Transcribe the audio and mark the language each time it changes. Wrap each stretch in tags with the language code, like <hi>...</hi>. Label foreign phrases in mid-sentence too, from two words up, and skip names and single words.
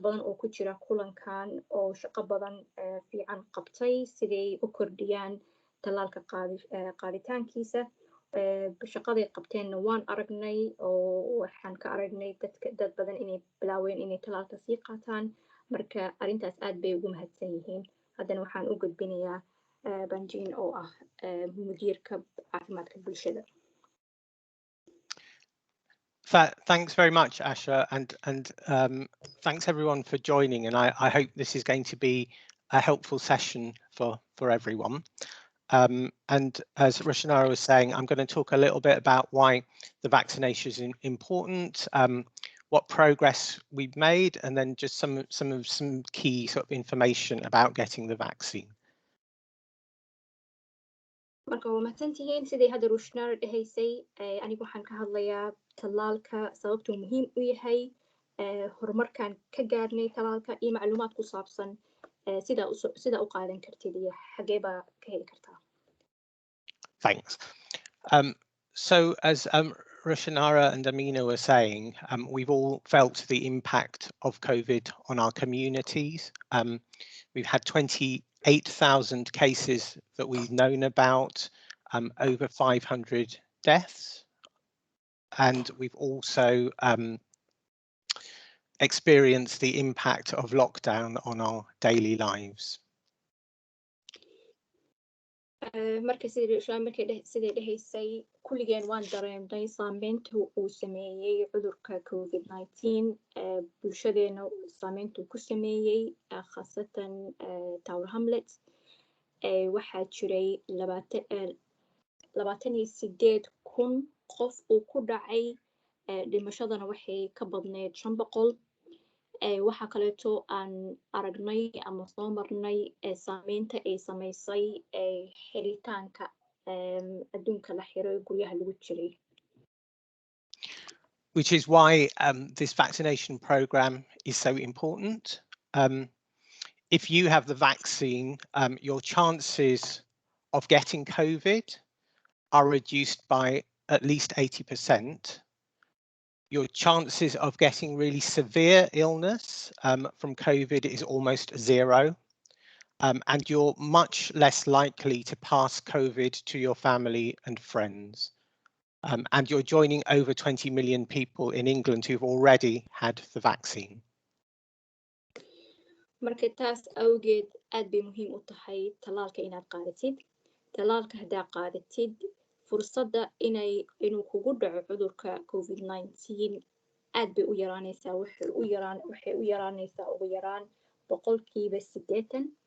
<so>badan oo ku jira kulankan oo shaqo badan fiican qabtay siday u kordhiyaan talaalka qaaditaankiisa shaqaday qabteenna waan aragnay oo waxaan ka aragnay dad badan inay bilaaween inay talaalka sii qaataan marka arrintaas aad bay ugu mahadsan yihiin haddana waxaan u gudbinayaa Banjin oo ah mudiirka caafimaadka bulshada.</so> <en>Thanks very much, Asha, and thanks everyone for joining. And I hope this is going to be a helpful session for everyone. And as Roshanara was saying, I'm going to talk a little bit about why the vaccination is important, what progress we've made, and then just some key sort of information about getting the vaccine.</en> <so>marka waa mahadsantihiin sidii hadda Roshanara dhahaysay anigu waxaan ka hadlayaa talaalka sababtuu muhiim u yahay horumarkan ka gaarnay talaalka iyo macluumaad ku saabsan sida u qaadan kartid iyo xagee baa ka heli kartaa.</so> <en>Thanks. So as Roshanara and Amina were saying, we've all felt the impact of COVID on our communities. We've had 28,000 cases that we've known about, over 500 deaths. And we've also experienced the impact of lockdown on our daily lives.</en> <so>marka sidii dhahaysay kulligeen waan dareemnay saameynta uu sameeyey cudurka Covid-19 bulshadeena saameynta ku sameeyey khaasatan Tower Hamlets waxaa jiray 28,000 qof uu ku dhacay dhimashadana waxay ka badneyd 500 waxa kaleeto aan aragnay ama soo marnay saameynta ay samaysay xiritaanka adduunka la xiray guryaha lagu jiray.</so> <en>Which is why this vaccination program is so important. If you have the vaccine, your chances of getting COVID are reduced by at least 80%. Your chances of getting really severe illness from COVID is almost zero. And you're much less likely to pass COVID to your family and friends. And you're joining over 20 million people in England who've already had the vaccine.</en> <so>marka taas awgeed aad bay muhiim u tahay talaalka inaad qaadatid talaalka haddaa qaadatid fursadda inuu kugu dhaco cudurka Covid-19 aad bay u yaraanaysaa waxay u yaraanaysaa ugu yaraan 80%.</so>